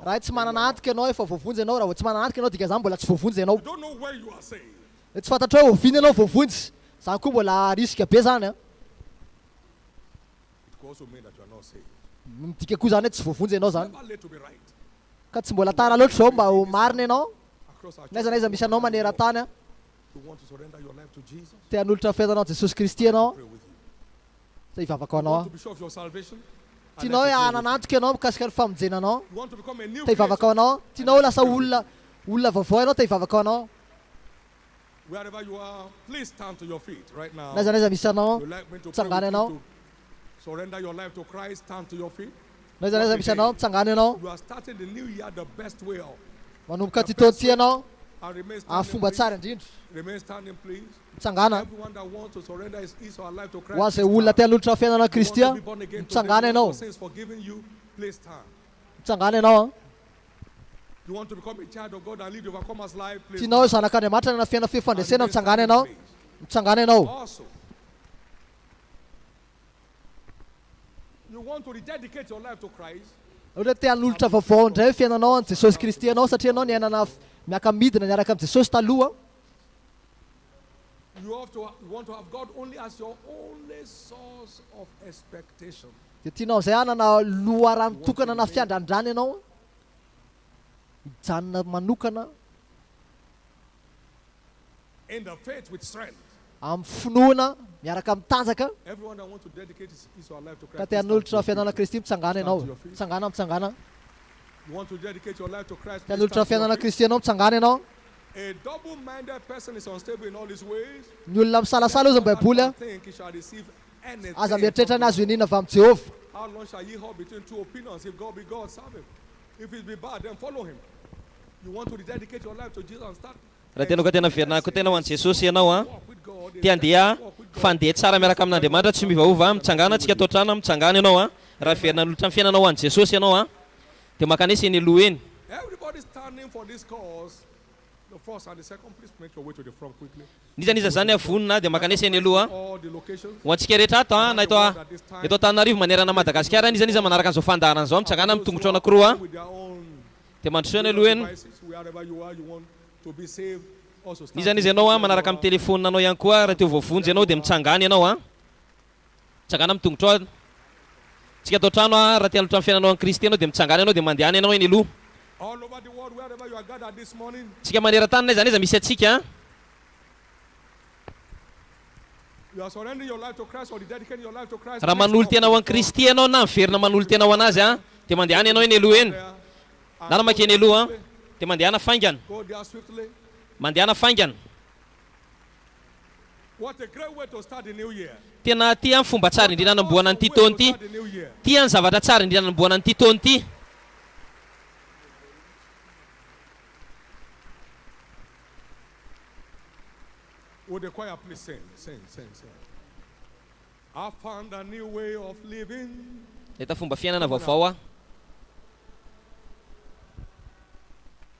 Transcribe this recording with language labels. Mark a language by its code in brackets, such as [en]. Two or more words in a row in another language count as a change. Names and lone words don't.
[mg] Raha tsy manana antoka ianao efa voavonjy ianao, raha tsy manana antoka ianao dika zany mbola tsy voavonjy ianao. [en] You don't know where you are saved. [mg] Tsy fantatrao hoe oviana ianao voavonjy. Zany koa mbola risika be zany a. [en] It could also mean that you are not saved. [mg] Midika koa zany hoe tsy voavonjy ianao zany. [en] Never late to be right. [mg] Ka tsy mbola tara loatra zao mba ho marina ianao. [en] Across our [mg] Naiza naiza misy anao maneran-tany a. [en] you want to surrender your life to Jesus. [mg] Te hanolotra fiainanao Jesosy Kristy ianao. [en] Pray with you. [mg] Zay hivavaka [en] You [mg] anao [en] want [mg] a. [en] to be sure of your salvation. I'd [mg] Tianao [en] like [mg] hoe [en] to pray [mg] hanana [en] with [mg] antoka ianao mikasika ny famonjenanao. [en] you. You want to become a new [mg] Te hivavaka [en] creature. [mg] anao. Tianao hoe lasa olona vaovao ianao te hivavaka anao. [en] Wherever you are, please stand to your feet right now. [mg] Naiza naiza misy anao. [en] You like me to pray [mg] Tsangana [en] with [mg] ianao. [en] you to surrender your life to Christ, stand to your feet. [mg] Naiza naiza misy anao. Tsangana ianao. [en] You are starting the new year the best way. [mg] Manomboka ty taona ty ianao. [en] And remain [mg] Amin'ny [en] standing, [mg] fomba tsara [en] please. [mg] indrindra. [en] Remain standing, please. [mg] Mitsangana. [en] Everyone that wants to surrender his or her life to [mg] Ho [en] Christ, [mg] azy [en] please [mg] olona te [en] stand. [mg] hanolotra fiainana [en] You [mg] Kristy [en] want [mg] a. [en] to be born again today, [mg] Mitsangana [en] you want [mg] ianao. [en] your sins forgiven you, please stand. [mg] Mitsangana ianao a. [en] You want to become a child of God and live the overcomer's life, please [mg] Tianao hoe [en] stand. [mg] zanak'Andriamanitra na fiaina fifandresena. [en] And remain [mg] Mitsangana [en] standing, [mg] ianao. [en] please. [mg] Mitsangana ianao. [en] Also, you want to rededicate your life to Christ, [mg] Ohatra te hanolotra vaovao indray fiainanao an Jesosy Kristy ianao satria ianao niainana miaka midina niaraka amin'ny Jesosy taloha. [en] you want to have God only as your only source of expectation. [mg] Dia tianao izay hanana loharano tokana na fiandrandrany ianao. Mijanona manokana [en] In the faith with strength. [mg] amin'ny finoana miaraka amin'ny tanjaka. [en] Everyone that wants to dedicate his or her life to [mg] Ka [en] Christ, [mg] te [en] please stand [mg] hanolotra [en] to your [mg] fiainana [en] feet. [mg] Kristy mitsangana ianao. Mitsangana mitsangana. [en] You want to dedicate your life to Christ, [mg] Te [en] please [mg] hanolotra [en] stand to your [mg] fiainana [en] feet. [mg] Kristy ianao mitsangana ianao. [en] A double-minded person is unstable in all his ways. [mg] Ny olona misalasala ozy baiboly a. [en] Think he shall receive anything [mg] Aza [en] from [mg] mieritreritra ny [en] God. [mg] azo inina avy amin'ny Jehovah. [en] How long shall ye hold between two opinions? If God be God, serve him. If it be bad, then follow him. You want to rededicate your life to Jesus and start. [mg] Raha tena ka tena verinako tena ho an'i Jesosy ianao a. [en] Walk with God. [mg] Te handeha fandeha tsara miaraka amin'Andriamanitra tsy mivaova mitsangana antsika atao trano mitsangana ianao a. Raha verina nolotra ny fiainanao ho an'i Jesosy ianao a. Dia makanesa eny aloha eny. [en] Everybody standing for this cause. The first and the second, please make your way to the front quickly. [mg] Nizaniza zany avonina dia makanesa eny aloha a. [en] All the locations. [mg] Ho antsika rehetra ato a na eto Antananarivo manerana Madagasikara nizaniza manaraka an'izao fandaharana izao mitsangana amin'ny tongotra anankiroa a. [en] With their own [mg] Dia mandrosoa eny aloha eny. [en] devices, wherever you are, you want to be saved. Also stand [mg] Nizaniza ianao a manaraka amin'ny telefonina anao ihany koa raha teo voavonjy ianao dia mitsangana ianao a. Mitsangana amin'ny tongotra a. Tsika atao trano a raha te hanolotra amin'ny fiainanao an'i Kristy ianao dia mitsangana ianao dia mandehana ianao eny aloha. [en] all over the world, wherever you are gathered this morning. [mg] Tsika maneran-tany naiza naiza misy atsika. [en] You are surrendering your life to Christ or dedicating your life to Christ. [mg] Raha manolo tena ho an'i Kristy ianao na miverina manolo tena ho anazy a dia mandehana ianao eny aloha eny. Na namaka eny aloha a dia mandehana faingana. [en] Go there swiftly. [mg] Mandehana faingana. [en] What a great way to start the new year. [mg] Tena ty amin'ny fomba tsara indrindra nanamboana an'ity taona ity. Ty ny zavatra tsara indrindra nanamboana an'ity taona ity. [en] Would the choir please sing, sing, sing, sing. I found a new way of living. [mg] Eta fomba fiainana vaovao a.